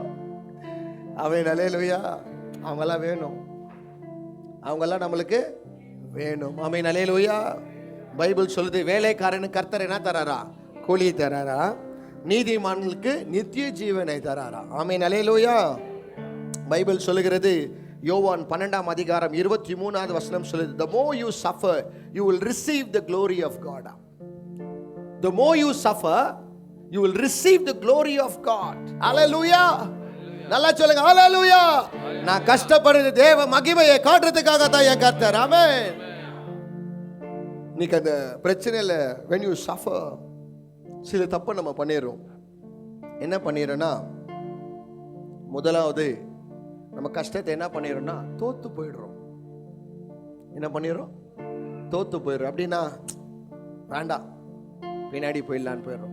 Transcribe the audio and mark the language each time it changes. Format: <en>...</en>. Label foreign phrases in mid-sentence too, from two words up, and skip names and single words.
<ta>அவன் நல்லையா, அவங்கெல்லாம் வேணும், அவங்கெல்லாம் நம்மளுக்கு வேணும். ஆமென். அல்லேலூயா. பைபிள் சொல்லுது வேலைக்காரனுக்கு கர்த்தர் என்ன தராரா? கூலி தராரா. நீதிமான்களுக்கு நித்திய ஜீவனை தராரா. ஆமென். அல்லேலூயா. பைபிள் சொல்லுகிறது, யோவான் 12ஆம் அதிகாரம் 23வது வசனம் சொல்லுது,</ta> <en>the more you suffer you will receive the glory of God. The more you suffer you will receive the glory of God.</en> <ta>Hallelujah. நல்லா சொல்லுங்க. ஹல்லேலூயா. நான் கஷ்டப்படுறது தேவ மகிமையை காட்டுறதுக்காக தான் என் கர்த்தர். ஆமென். நீங்க அந்த பிரச்சனையில</ta> <en>when you suffer</en> <ta>சில தப்பு நம்ம பண்ணிடுறோம். என்ன பண்ணிடுறோம்னா, முதலாவது நம்ம கஷ்டத்தை என்ன பண்ணிடுறோம்னா தோத்து போயிடுறோம். என்ன பண்ணிடுறோம்? தோத்து போயிடுறோம். அப்படின்னா வேண்டாம், பின்னாடி போயிடலான்னு போயிடுறோம்.</ta>